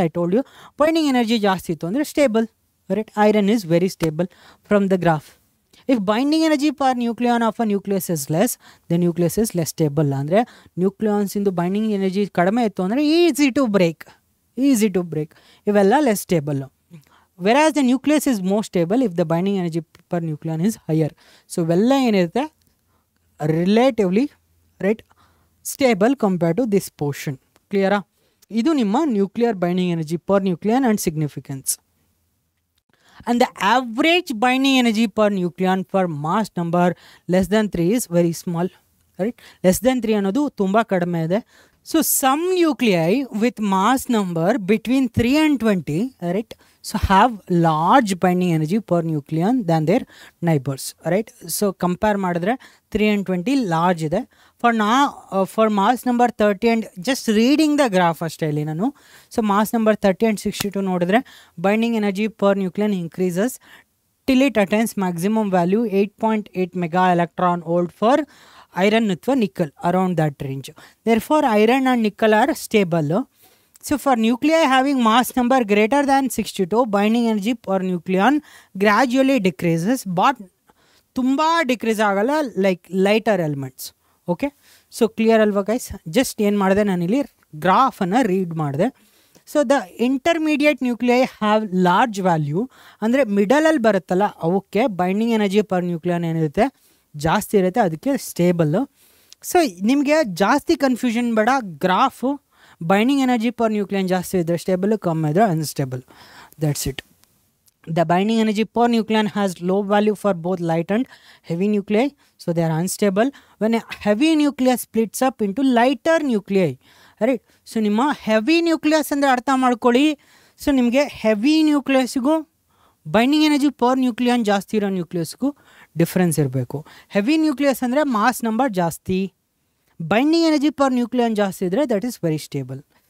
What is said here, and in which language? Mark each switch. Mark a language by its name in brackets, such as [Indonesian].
[English] I told you binding energy [Kannada] ಜಾಸ್ತಿ ಇತ್ತು ಅಂದರೆ [English] Stable, right. Iron is very stable from the graph. If binding energy per nucleon of a nucleus is less, the nucleus is less stable. [Kannada] ಅಂದರೆ ನ್ಯೂಕ್ಲಿಯನ್ಸಿಂದು binding energy ಕಡಿಮೆ ಇತ್ತು ಅಂದರೆ easy to break, ಇವೆಲ್ಲ less stable. [English] whereas the nucleus is more stable if the binding energy per nucleon is higher. So [Kannada] ಇವೆಲ್ಲ ಏನಿರುತ್ತೆ [English] Relatively, right, stable compare to this portion. ಕ್ಲಿಯರಾ? [Kannada] ಇದು ನಿಮ್ಮ nuclear binding energy per ನ್ಯೂಕ್ಲಿಯನ್ and significance. [English] And the average binding energy per nucleon for mass number less than 3 is very small, right. [Kannada] Less than 3 ಅನ್ನೋದು ತುಂಬ ಕಡಿಮೆ ಇದೆ. [English] So some nuclei with mass number between 3 and 20, right, so have large binding energy per nucleon than their neighbors, right. So compare ಮಾಡಿದ್ರೆ 3 and 20 large ಇದೆ. For now, for mass number 30 and just reading the graph [Kannada] ಅಷ್ಟೇ ಇಲ್ಲಿ ನಾನು. [English] So mass number 30 and 62 [Kannada] ನೋಡಿದ್ರೆ [English] binding energy per nucleon increases till it attains maximum value 8.8 mega electron volt for iron ಅಥವಾ nickel around that range. Therefore, iron and nickel are stable. So for nuclei having mass number greater than 62, binding energy per nucleon gradually decreases, but [Kannada] ತುಂಬ decrease ಆಗಲ್ಲ [English] Like lighter elements. [Kannada] Okay, so clear ಅಲ್ವಾ guys? Just ಏನು ಮಾಡಿದೆ ನಾನಿಲ್ಲಿ ಗ್ರಾಫನ್ನು read ಮಾಡಿದೆ. [English] so the intermediate nuclei have large value, [Kannada] ಅಂದರೆ ಮಿಡಲಲ್ಲಿ ಬರುತ್ತಲ್ಲ ಅವಕ್ಕೆ ಬೈಂಡಿಂಗ್ ಎನರ್ಜಿ ಪರ್ ನ್ಯೂಕ್ಲಿಯನ್ ಏನಿರುತ್ತೆ ಜಾಸ್ತಿ ಇರುತ್ತೆ, ಅದಕ್ಕೆ ಸ್ಟೇಬಲ್ಲು. ಸೊ ನಿಮಗೆ ಜಾಸ್ತಿ ಕನ್ಫ್ಯೂಷನ್ ಬೇಡ, ಗ್ರಾಫು ಬೈಂಡಿಂಗ್ ಎನರ್ಜಿ ಪರ್ ನ್ಯೂಕ್ಲಿಯನ್ ಜಾಸ್ತಿ ಇದ್ದರೆ ಸ್ಟೇಬಲ್, ಕಮ್ಮಿ ಇದ್ದರೆ unstable. [English] That's it. The binding energy per nucleon has low value for both light and heavy nuclei, so they are unstable. When a heavy nucleus splits up into lighter nuclei, right? [Kannada] So ನಿಮ್ಮ heavy nucleus ಅಂದರೆ ಅರ್ಥ ಮಾಡ್ಕೊಳ್ಳಿ. So ನಿಮಗೆ heavy ನ್ಯೂಕ್ಲಿಯಸ್ಗೂ binding energy per ನ್ಯೂಕ್ಲಿಯನ್ ಜಾಸ್ತಿ ಇರೋ ನ್ಯೂಕ್ಲಿಯಸ್ಗೂ difference ಇರಬೇಕು. Heavy nucleus ಅಂದರೆ mass number ಜಾಸ್ತಿ, ಬೈಂಡಿಂಗ್ ಎನರ್ಜಿ ಪರ್ ನ್ಯೂಕ್ಲಿಯನ್ ಜಾಸ್ತಿ ಇದ್ದರೆ [English] That is very stable.